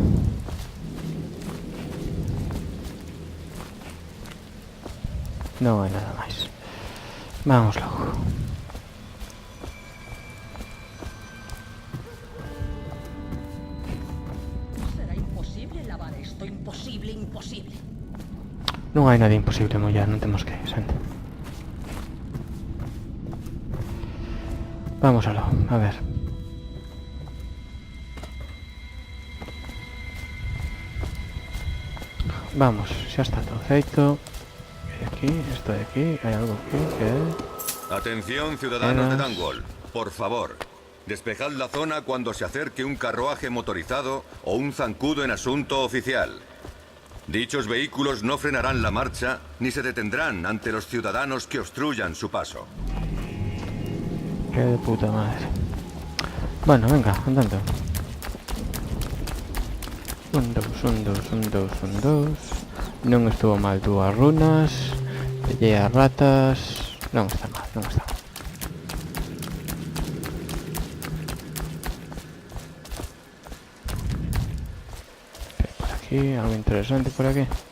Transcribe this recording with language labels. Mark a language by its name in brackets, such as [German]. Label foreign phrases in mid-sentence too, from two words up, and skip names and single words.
[Spanish] No hay nada más. Vamos luego. Será imposible lavar esto, imposible, imposible. [Galician] Non hai nada imposible, Moya, non temos que, xente. Vamos aló, a ver. Vamos, xa está todo feito. Aquí, esto de aquí, hai algo aquí que... [Spanish] Atención, ciudadanos de Buenas. Dunwall. Por favor, despejad la zona cuando se acerque un carruaje motorizado o un zancudo en asunto oficial. Dichos vehículos no frenarán la marcha ni se detendrán ante los ciudadanos que obstruyan su paso. Que de puta madre. Bueno, venga, andando. Un, dos. [Galician] Non estuvo mal dúas runas. Pellei as ratas. Non está mal, non está mal. Que hai por aquí, algo interesante por aquí.